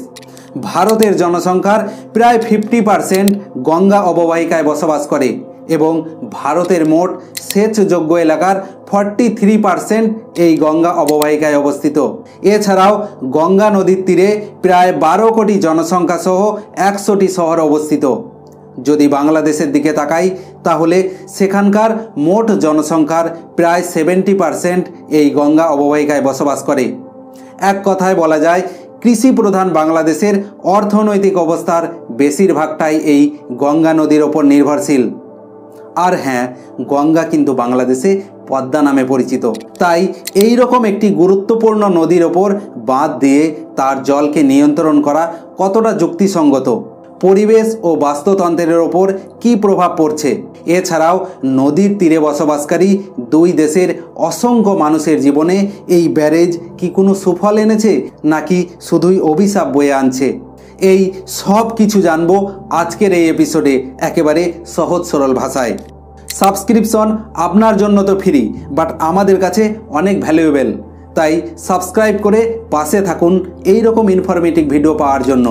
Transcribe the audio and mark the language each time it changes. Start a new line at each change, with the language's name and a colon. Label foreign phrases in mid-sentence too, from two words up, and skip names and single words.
Bangla: ভারতের জনসংখ্যার প্রায় 50% গঙ্গা অববাহিকায় বসবাস করে এবং ভারতের মোট সেচযোগ্য এলাকার 43% এই গঙ্গা অববাহিকায় অবস্থিত। এছাড়াও গঙ্গা নদীর তীরে প্রায় 12 কোটি জনসংখ্যা সহ 100টি শহর অবস্থিত। যদি বাংলাদেশের দিকে তাকাই তাহলে সেখানকার মোট জনসংখ্যার প্রায় 70% এই গঙ্গা অববাহিকায় বসবাস করে। এক কথায় বলা যায় কৃষি প্রধান বাংলাদেশের অর্থনৈতিক অবস্থার বেশিরভাগটাই এই গঙ্গা নদীর ওপর নির্ভরশীল।
Hindi: और हाँ,
Bangla: গঙ্গা কিন্তু বাংলাদেশে পদ্মা নামে পরিচিত। তাই এই রকম একটি গুরুত্বপূর্ণ নদীর ওপর বাঁধ দিয়ে তার জল কে নিয়ন্ত্রণ করা কতটা যুক্তিসংগত, পরিবেশ और বাস্তুতন্ত্রের ওপর কী প্রভাব পড়ছে, এছাড়াও নদীর তীরে বসবাসকারী দুই দেশের অসংখ্য মানুষের জীবনে এই ব্যারেজ কি কোনো সুফল এনেছে নাকি শুধুই অভিশাপ বয়ে আনছে, এই সব কিছু জানবো আজকের এই এপিসোডে একেবারে সহজ সরল ভাষায়। সাবস্ক্রিপশন আপনার জন্য তো ফ্রি, বাট আমাদের কাছে অনেক ভ্যালুয়েবল, তাই সাবস্ক্রাইব করে পাশে থাকুন এই রকম
English: informative video
Bangla: পাওয়ার জন্য।